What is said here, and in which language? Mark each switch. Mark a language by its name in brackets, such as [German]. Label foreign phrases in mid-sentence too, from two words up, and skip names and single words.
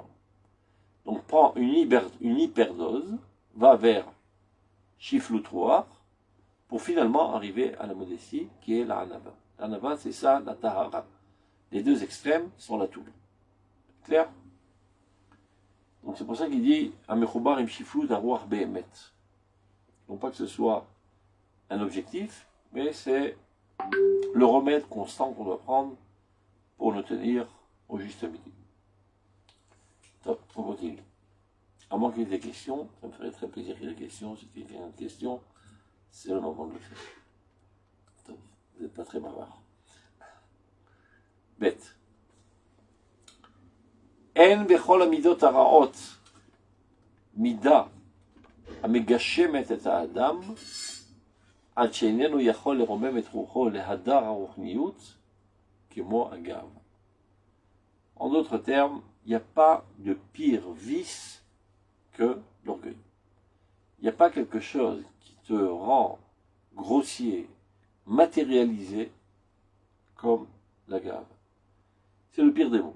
[French] Donc prends une hyperdose, va vers [Hebrew] שפלות רוח, [French] pour finalement arriver à la modestie, qui est la hanava. La hanava, c'est ça, la tahara. Les deux extrêmes sont la toule. Clair? Donc c'est pour ça qu'il dit [Hebrew] המחובר עם שפלות הרוח באמת. [French] Non pas que ce soit un objectif, mais c'est le remède constant qu'on doit prendre pour nous tenir au juste milieu. Top, on continue. À moins qu'il y ait des questions, ça me ferait très plaisir qu'il y ait des questions. Si quelqu'un a une question, c'est le moment de le faire. Top, vous n'êtes pas très bavard. [Hebrew] Bête. אין בכל המידות הרעות מידה המגשמת את האדם עד שאיננו יכול לרומם את רוחו להדר הרוחניות כמו הגאווה. [French] En d'autres termes, il n'y a pas de pire vice que l'orgueil. n'y a pas quelque chose qui te rend grossier, matérialisé, comme la gave. C'est le pire des mots.